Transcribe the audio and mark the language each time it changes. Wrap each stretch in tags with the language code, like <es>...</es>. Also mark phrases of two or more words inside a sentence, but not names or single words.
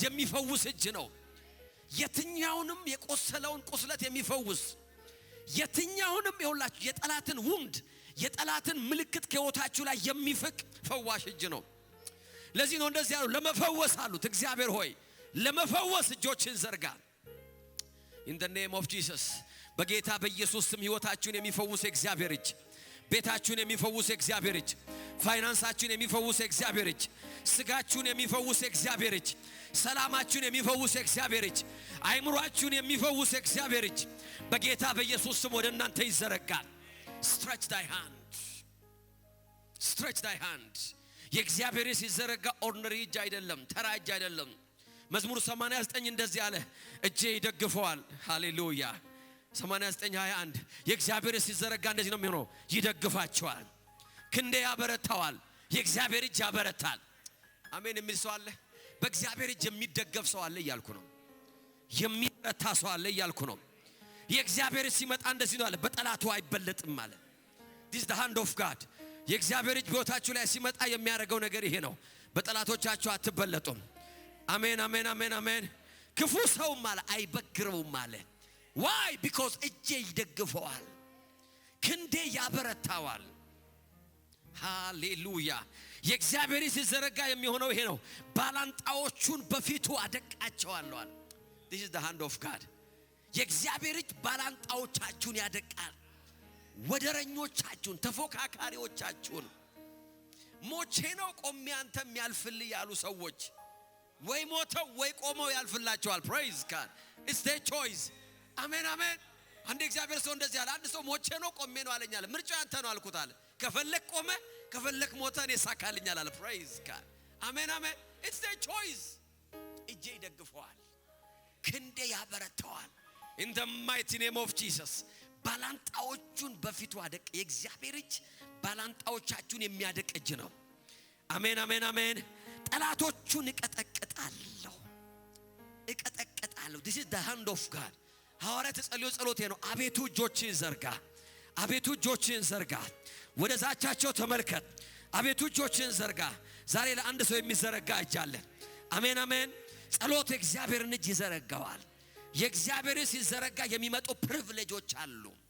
<am>የሚፈውስ እጅ ነው የትኛውንም የቆሰለውን ቁስለት የሚፈውስ የትኛውንም ይሁላችሁ የጠላትን ውንድ የጠላትን ምልክት ከህይወታችሁ ላይ የሚፍቅ ፈዋሽ እጅ ነው ለዚህ ነው እንደዚህ ያለው ለመፈወስ አሉት እግዚአብሔር ሆይ ለመፈወስ እጆችን ዘርጋ</am> <en>in the name of Jesus</en> <am>በጌታ በኢየሱስ ስም ህይወታችሁን የሚፈውስ እግዚአብሔር እጅ ቤታችሁን የሚፈውስ እግዚአብሔር እጅ ፋይናንሳችሁን የሚፈውስ እግዚአብሔር እጅ ስጋችሁን የሚፈውስ እግዚአብሔር እጅ ሰላማችሁን የሚፈውስ እግዚአብሔር እጅ አይምሮአችሁን የሚፈውስ እግዚአብሔር እጅ በጌታ በኢየሱስ ስም ወደ እናንተ ይዘረጋል</am> <en>stretch thy hand stretch thy hand</en> <am>የእግዚአብሔር እጅ ሲዘረጋ ordinary እጅ አይደለም ተራ እጅ አይደለም መዝሙር 89 እንደዚህ አለ እጄ ይደግፈዋል ሃሌሉያ 89:21 የእግዚአብሔር እጅ ሲዘረጋ እንደዚህ ነው የሚሆነው ይደግፋቸዋል ክንዴ ያበረታዋል የእግዚአብሔር እጅ ያበረታል አሜን የሚል ሰው አለ በእግዚአብሔር እጅ የሚደገፍ ሰው አለ እያልኩ ነው የሚበረታ ሰው አለ እያልኩ ነው የእግዚአብሔር እጅ ሲመጣ እንደዚህ ነው አለ በጠላቱ አይበለጥም አለ</am> <en>this is the hand of God</en> <am>የእግዚአብሔር እጅ በሕይወታችሁ ላይ ሲመጣ የሚያደርገው ነገር ይሄ ነው በጠላቶቻችሁ አትበለጡም አሜን አሜን አሜን አሜን ክፉ ሰው ማለት አይበግረውም ማለት</am> <en>why because</en> <am>እጄ ይደግፈዋል ክንዴ ያበረታዋል ሃሌሉያ የእግዚአብሔር እጅ ሲዘረጋ የሚሆነው ይሄ ነው ባላንጣዎቹን በፊቱ አደቃቸዋለሁ</am> <en>this is the hand of God</en> <am>የእግዚአብሔር እጅ ባላንጣዎቻችሁን ያደቃል ወደረኞቻችሁን ተፎካካሪዎቻችሁን ሞቼ ነው ቆሜ አንተም ያልፍልህ ያሉ ሰዎች ወይ ሞተው ወይ ቆመው ያልፍላቸዋል</am> <en>praise God it's their choice</en> <am>አሜን አሜን አንድ እግዚአብሔር ሰው እንደዚህ አለ አንድ ሰው ሞቼ ነው ቆሜ ነው አለኛል ምርጫው አንተ ነው አልኩት አለ ከፈለክ ቆመ ከፈለክ ሞተ እኔ ሳካልኛል አለ</am> <en>praise God</en> <am>አሜን አሜን</am> <en>it's their choice</en> <am>እጄ ይደግፈዋል ክንዴ ያበረታዋል</am> <en>in the mighty name of Jesus</en> <am>ባላንጣዎቹን በፊቱ አደቀ የእግዚአብሔር እጅ ባላንጣዎቻችሁን የሚያደቅ እጅ ነው አሜን አሜን አሜን ጠላቶቹን እቀጠቅጣለሁ</am> <en>this is the hand of God</en> <am>ሐዋርያት ጸልዮ ጸሎቴ ነው አቤቱ እጆችን ዘርጋ አቤቱ እጆችን ዘርጋ ወደ ዛቻቸው ተመልከት አቤቱ እጆችን ዘርጋ ዛሬ ለአንድ ሰው የሚዘረጋ እጅ አለ አሜን አሜን ጸሎት እግዚአብሔርን እጅ ይዘረጋዋል የእግዚአብሔር እጅ ሲዘረጋ የሚመጡ ፕሪቪሌጆች አሉ</am>